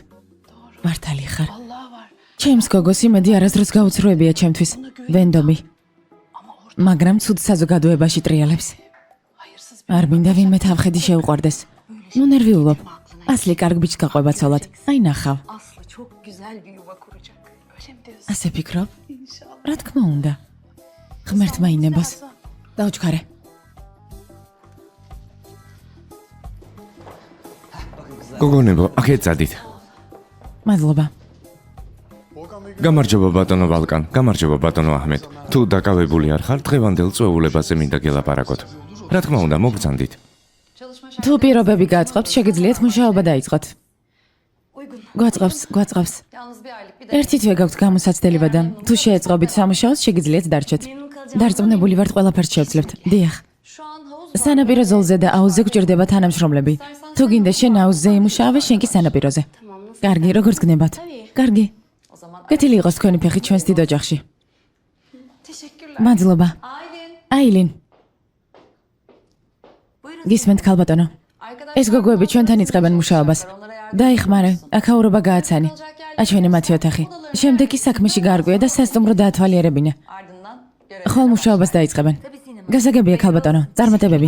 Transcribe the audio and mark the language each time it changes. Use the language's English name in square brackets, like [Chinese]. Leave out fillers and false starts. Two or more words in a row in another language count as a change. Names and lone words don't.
[Georgian] მართალი ხარ. ჩემს გოგოს იმედი არასდროს გაუცრუებია ჩემთვის. ვენდობი. მაგრამ ცუდ საზოგადოებაში ტრიალებს. არ მინდა ვინმე თავხედი შეუყვარდეს. ნუ ნერვიულობ. ასლი კარგ ბიჭს გაყვება ცოლად. აი ნახავ. [Turkish] Aslı çok güzel bir yuva kuracak. Öyle mi diyorsun? [Georgian] ასე ფიქრობ? [Turkish] İnşallah. [Georgian] რა თქმა უნდა. ღმერთმა ინებას. დაუჩქარე. გოგონებო, აქეთ წადით. მადლობა. გამარჯობა ბატონო ვალკან, გამარჯობა ბატონო აჰმედ. თუ დაკავებული არ ხარ, დღევანდელ წვეულებაზე მინდა გელაპარაკოთ. რა თქმა უნდა, მოგბრძანდით. თუ პირობები გაწყობთ, შეგიძლიათ მუშაობა დაიწყოთ. გვაწყობს. [Turkish] Yalnız bir aylık bir de [Georgian] ერთი თვე გაქვთ გამოსაცდელება და თუ შეეწყობით სამუშაოს, შეგიძლიათ დარჩეთ. დარწმუნებული ვართ, ყველაფერს შევძლებთ. დიახ. [Turkish] şu an havuz [Georgian] სანაპირო ზოლზე და აუზზე გვჭირდება თანამშრომლები. თუ გინდა შენ აუზზე იმუშაავე, შენ კი სანაპიროზე. კარგი, როგორც გნებათ. კარგი. [Turkish] o zaman [Georgian] კეთილი იყოს თქვენი ფეხი ჩვენს დიდ ოჯახში. [Turkish] teşekkürler. [Georgian] მადლობა. Aylin. აილინ, [Turkish] Buyurun. [Georgian] გისმენთ ქალბატონო. [Turkish] Arkadaşlar [Georgian] ეს გოგოები ჩვენთან იწყებენ მუშაობას. დაიხმარე, აქაურობა გააცანი. აჩვენე მათი ოთახი. შემდეგ კი საქმეში გაარკვია და სასტუმრო დაათვალიერებინე. [Turkish] ardından görev. [Georgian] ხოლ მუშაობას დაიწყებენ. გასაგებია ქალბატონო, წარმატებები.